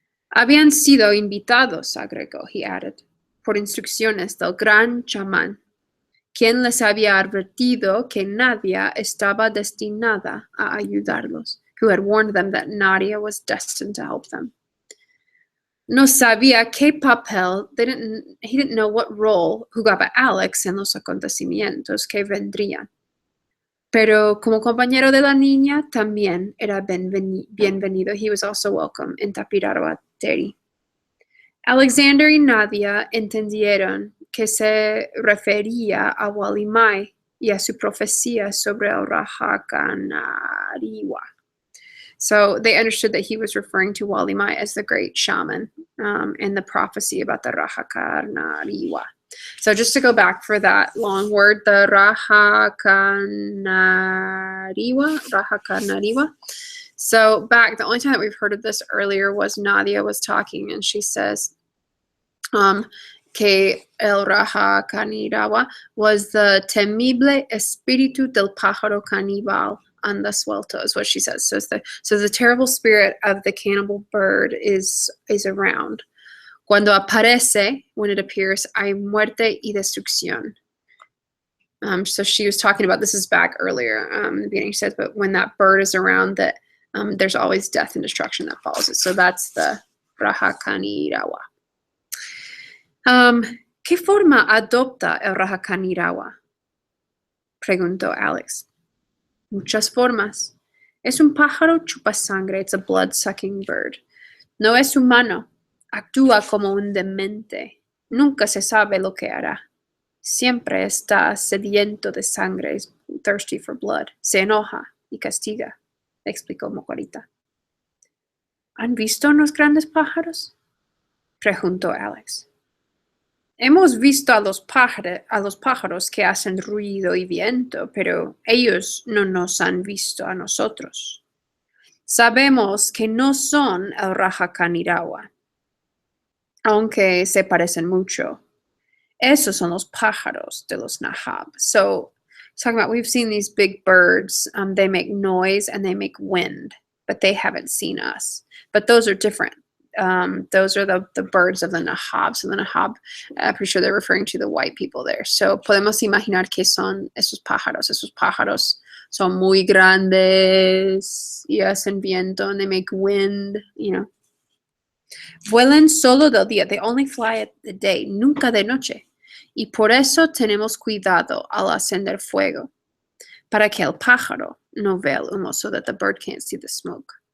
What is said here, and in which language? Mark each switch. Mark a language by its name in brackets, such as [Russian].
[Spanish] Habían sido invitados, agregó, [English] he added, [Spanish] por instrucciones del gran chamán, quien les había advertido que Nadia estaba destinada a ayudarlos, [English] who had warned them that Nadia was destined to help them. [Spanish] No sabía qué papel, [English] he didn't know what role [Spanish] jugaba Alex en los acontecimientos que vendrían. Pero como compañero de la niña también era bienvenido. [English] He was also welcome in Tapirahuateri. [Spanish] Alexander y Nadia entendieron que se refería a Walimai y a su profecía sobre el Rajakanariwa. [English] So they understood that he was referring to Walimai as the great shaman and the prophecy about the Rajakanariwa. So just to go back for that long word, the Rajakanariwa. So back, the only time that we've heard of this earlier was Nadia was talking and she says, [Spanish] que el [English] Rajakanirawa was the [Spanish] temible espíritu del pájaro caníbal anda suelto, [English] is what she says. So the terrible spirit of the cannibal bird is around. [Spanish] Cuando aparece, [English] when it appears, [Spanish] hay muerte y destrucción. [English] So she was talking about, this is back earlier, the beginning she says, but when that bird is around, that there's always death and destruction that follows it. So that's the Rajakanirawa. [Spanish] ¿Qué forma adopta el Rajakanirawa? Preguntó Alex. Muchas formas. Es un pájaro chupasangre. It's a blood-sucking bird. No es humano. Actúa como un demente. Nunca se sabe lo que hará. Siempre está sediento de sangre, [English] is thirsty for blood. [Spanish] Se enoja y castiga, explicó Mocarita. ¿Han visto unos grandes pájaros? Preguntó Alex. Hemos visto a los pájaros que hacen ruido y viento, pero ellos no nos han visto a nosotros. Sabemos que no son el Rajakanirawa, aunque se parecen mucho. Esos son los pájaros de los Nahab. [English] So, talking about, we've seen these big birds. They make noise and they make wind, but they haven't seen us. But those are different. Those are the birds of the Nahab. So the Nahab, I'm pretty sure they're referring to the white people there. [Spanish] So podemos imaginar que son esos pájaros. Esos pájaros son muy grandes y hacen viento [English] and they make wind, you know. [Spanish] Vuelan solo del día. [English] They only fly at the day, [Spanish] nunca de noche. Y por eso tenemos cuidado al encender fuego, para que el pájaro no vea el humo, [English] so that the bird can't see the smoke.